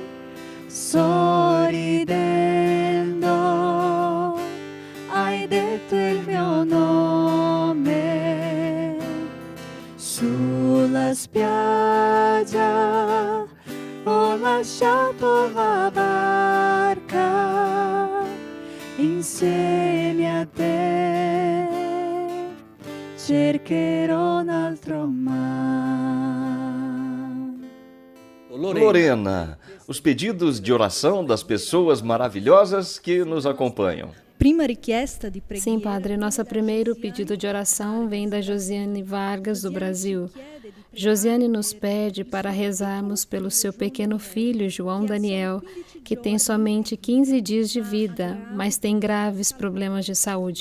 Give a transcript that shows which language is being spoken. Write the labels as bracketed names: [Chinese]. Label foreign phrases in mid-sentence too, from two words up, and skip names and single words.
[Italian] sorridendo, hai detto il mio nome, sulla spiaggia ho lasciato la barca insieme a te, cercherò un altro mar. [Portuguese] Lorena, os pedidos de oração das pessoas maravilhosas que nos acompanham. Sim, Padre, nosso primeiro pedido de oração vem da Josiane Vargas, do Brasil. Josiane nos pede para rezarmos pelo seu pequeno filho, João Daniel, que tem somente 15 dias de vida, mas tem graves problemas de saúde.